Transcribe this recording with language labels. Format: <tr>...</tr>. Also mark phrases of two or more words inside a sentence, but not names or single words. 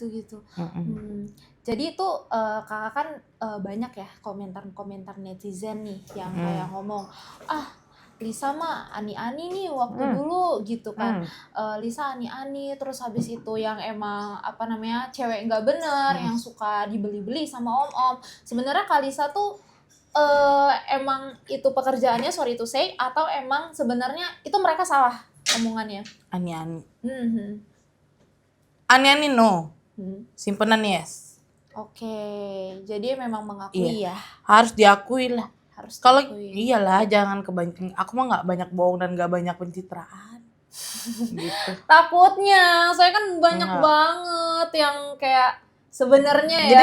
<id>Jadi itu kakak kan banyak ya komentar netizen nih yang kayak ngomong, Lisa mah ani-ani nih waktu dulu gitu kan. Lisa ani-ani, terus habis itu yang emang cewek nggak bener, yang suka dibeli-beli sama om-om. Sebenarnya Kalisa tuh emang itu pekerjaannya,</id> <en>sorry to say,</en> <id>atau emang sebenarnya itu mereka salah omongannya? Ani-ani. Ani-ani no. Simpenan yes. Oke, jadi memang mengakui ya. Harus diakui lah. Harus Kalau diakui. iyalah jangan kebanyakan. Aku mah nggak banyak bohong dan nggak banyak pencitraan. Gitu. Takutnya, saya kan banyak banget yang kayak sebenarnya ya.</id>